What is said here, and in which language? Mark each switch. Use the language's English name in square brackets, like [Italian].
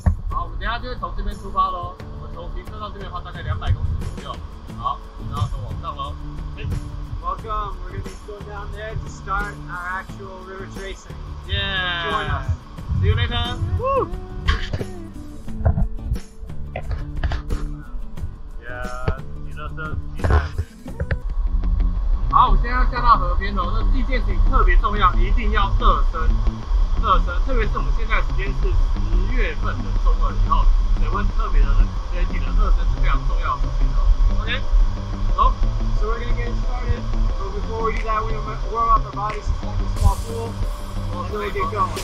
[Chinese] 好，我们等一下就会从这边出发喽。我们从停车到这边的话，大概200公尺左右。好，然后从往上喽。 [English] Welcome. We're going to be going down there to start our actual river tracing. Yeah. Join us. See you later. Woo. [Chinese] Yeah. 骑车车骑在。好，我现在要下到河边哦。那第一件事情特别重要，一定要热身。特别是我们现在时间是10月份的中2以后，水温特别的冷，所以记得热身是非常重要的事情哦。 OK， 走。 [English] So we're gonna get started. But before we do that, we're gonna warm up our bodies inside this small pool, and then we get going.